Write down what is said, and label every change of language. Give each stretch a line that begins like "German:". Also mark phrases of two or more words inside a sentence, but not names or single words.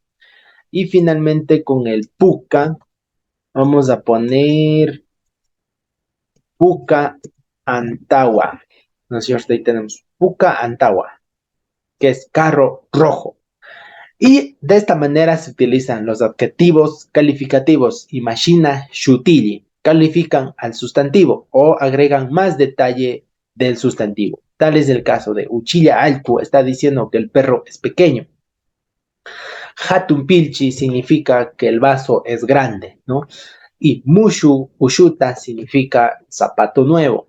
Spanish: Y finalmente con el Puca, vamos a poner
Quechua: Puca Antawa.
Spanish: ¿No es cierto? Ahí tenemos
Quechua: Puca Antawa,
Spanish: que es carro rojo. Y de esta manera se utilizan los adjetivos calificativos
Quechua: imashina, shutili,
Spanish: califican al sustantivo o agregan más detalle del sustantivo. Tal es el caso de
Quechua: Uchilla Altu,
Spanish: está diciendo que el perro es pequeño.
Quechua: Hatun Pilchi
Spanish: significa que el vaso es grande, ¿no? Y
Quechua: Mushu Ushuta
Spanish: significa zapato nuevo.